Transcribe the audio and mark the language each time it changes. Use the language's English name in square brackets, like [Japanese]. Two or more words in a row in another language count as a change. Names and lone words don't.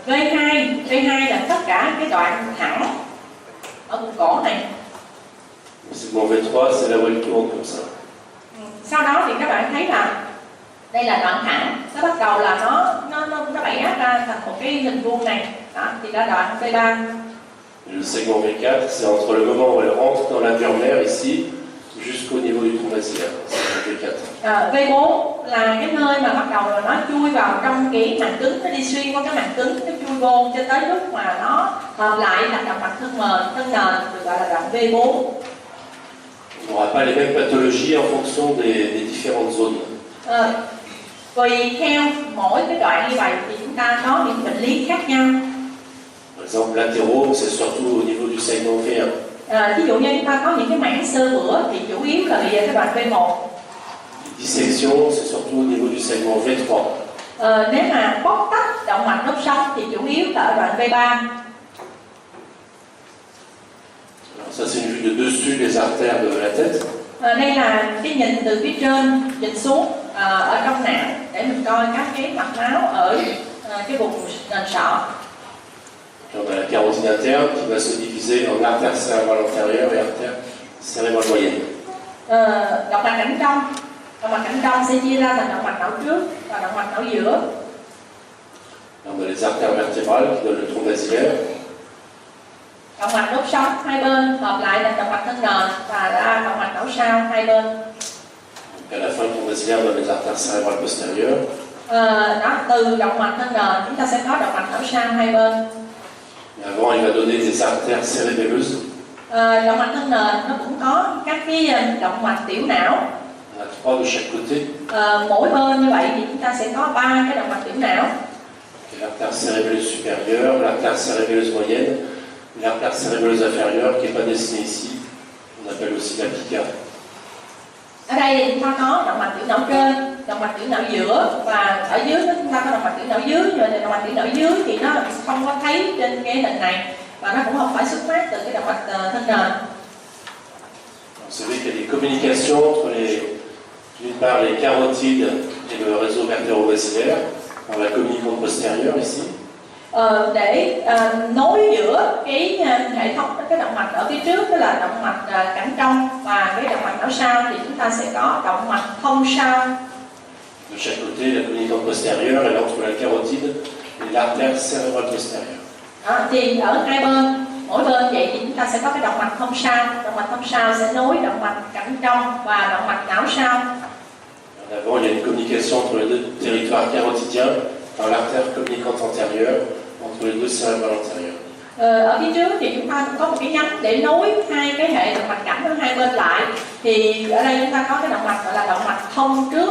[Vietnamese] V2 là tất cả cái đoạn thẳng ở vùng cổ này. [French] Le segment V3, c'est là où elle tourne comme ça. [Vietnamese] Sau đó thì các bạn thấy là đây là đoạn thẳng, nó bắt đầu là nó bẻ ra thành một cái hình vuông này, đó thì là đoạn V3. [French] Le segment V4, c'est entre le moment où elle rentre dans la dure mère ici, jusqu'au niveau du tronc basilaire. C'est V4. [Vietnamese] V4 là cái nơi mà bắt đầu là nó chui vào trong cái màng cứng, nó đi xuyên qua cái màng cứng, nó chui vô cho tới lúc mà nó hợp lại thành động mạch thân nền, được gọi là đoạn V4. [French] On n'aura pas les mêmes pathologies en fonction des différentes zones. [Vietnamese] Tùy theo mỗi cái đoạn như vậy thì chúng ta có những bệnh lý khác nhau. [French] Par exemple, latéraux, c'est surtout au niveau du segment V1. [Vietnamese] Ví dụ như chúng ta có những cái mảng xơ vữa thì chủ yếu là về cái đoạn V1. [French] Dissection, c'est surtout au niveau du segment V3. [Vietnamese] Nếu mà bóc tách động mạch đốt sống thì chủ yếu là ở đoạn V3. [French] Alors ça, c'est une vue de dessus des artères de la tête. [Vietnamese] Đây là cái nhìn từ phía trên nhìn xuống ở trong não để mình coi các cái mạch máu ở cái vùng nền sọ. [French] On a la carotide interne qui va se diviser en artère cérébrale antérieure et artère cérébrale moyenne. [Vietnamese] Động mạch cảnh trong sẽ chia ra thành động mạch não trước và động mạch não giữa. [French] On a les artères vertébrales qui donnent le tronc basilaire. [Vietnamese] Động mạch đốt sống hai bên hợp lại thành động mạch thân nền và ra động mạch não sau hai bên. [French] À la fin, le tronc basilaire donne les artères cérébrales postérieures. [Vietnamese] Đó, từ động mạch thân nền chúng ta sẽ có động mạch não sau hai bên. [French] Avant, il va donner des artères cérébelleuses. [Vietnamese] Động mạch thân nền nó cũng có các cái động mạch tiểu não. [French] On a 3 de chaque côté. [Vietnamese] Mỗi bên như vậy thì chúng ta sẽ có 3 cái động mạch tiểu não. [French] L'artère cérébelleuse supérieure, l'artère cérébelleuse moyenne, l'artère cérébelleuse inférieure qui n'est pas dessinée ici, on appelle aussi la pica. [Vietnamese] Ở đây thì chúng ta có động mạch tiểu não trên, động mạch tiểu não giữa và ở dưới chúng ta có động mạch tiểu não dưới. Nhưng mà động mạch tiểu não dưới thì nó không có thấy trên cái hình này và nó cũng không phải xuất phát từ cái động mạch thân nền. [French] Vous savez qu'il y a des communications entre d'une part les carotides et le réseau vertébrobasilaire, on la communicante postérieure ici. [Vietnamese] Để nối giữa cái hệ thống cái động mạch ở phía trước, tức là động mạch cẳng trong và cái động mạch não sau, thì chúng ta sẽ có động mạch thông sau. [French] De chaque côté, la communicante postérieure est entre la carotide et l'artère cérébrale postérieure. [Vietnamese] Thì ở hai bên, mỗi bên vậy thì chúng ta sẽ có cái động mạch thông sau. Động mạch thông sau sẽ nối động mạch cẳng trong và động mạch não sau. [French] En avant, il y a une communication entre les deux territoires carotidiens par l'artère communicante antérieure entre les deux cérébrales antérieures. [Vietnamese] Ở phía trước thì chúng ta cũng có một cái nhánh để nối hai cái hệ động mạch cẳng ở hai bên lại. Thì ở đây chúng ta có cái động mạch gọi là động mạch thông trước.